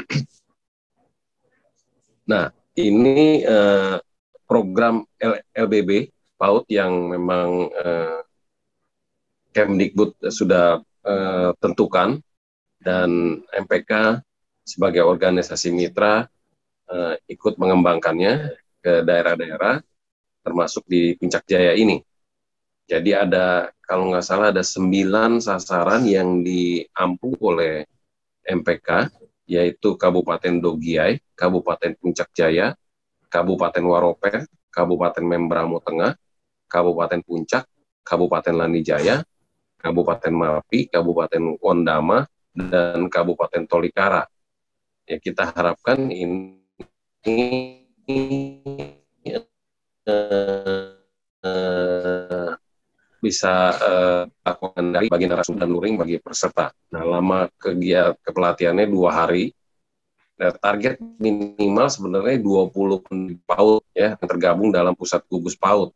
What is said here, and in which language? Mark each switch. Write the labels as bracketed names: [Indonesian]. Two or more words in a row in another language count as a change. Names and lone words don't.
[Indonesian] Nah, ini program LBB PAUD yang memang Kemdikbud sudah tentukan, dan MPK sebagai organisasi mitra ikut mengembangkannya ke daerah-daerah, termasuk di Puncak Jaya ini. Jadi ada, kalau nggak salah, ada 9 sasaran yang diampu oleh MPK, yaitu Kabupaten Dogiai, Kabupaten Puncak Jaya, Kabupaten Warope, Kabupaten Membramo Tengah, Kabupaten Puncak, Kabupaten Lanijaya, Kabupaten Mapi, Kabupaten Wondama, dan Kabupaten Tolikara. Ya, kita harapkan ini bisa lakukan dari bagi narasumber dan luring bagi peserta. Nah, lama kegiatan kepelatihannya 2 hari. Target minimal sebenarnya 20 PAUD ya yang tergabung dalam pusat gugus PAUD.